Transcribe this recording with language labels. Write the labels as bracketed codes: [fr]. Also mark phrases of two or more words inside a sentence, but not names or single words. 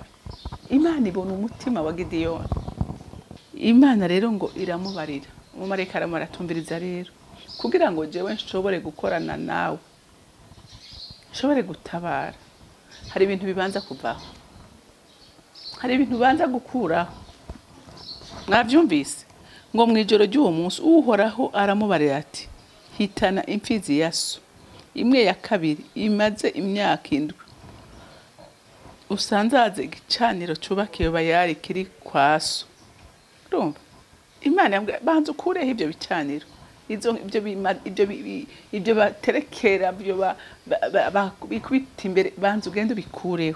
[rn] Imana ibona umutima wa Gideyoni. Imana rero ngo iramubarira, umumarayika aramutumviriza rero kugira ngo jewe nshobore gukorana nawe, nshobore gutabara. Hari ibintu bibanza kuvaho, hari ibintu bibanza gukuraho. Mwavyumvise ngo mwijoro ry'uwo munsi uhoraho aramubarira ati hitana imfizi ya so imwe ya kabiri imaze imyaka 7, usanzaze igicaniro cubakiwe bayari kiri kwa so. Urumva Imana yambwira banza ukureho ibyo bicaniro, ibyo baterekera, ibyo bikubita imbere, banza ugende ubikureho.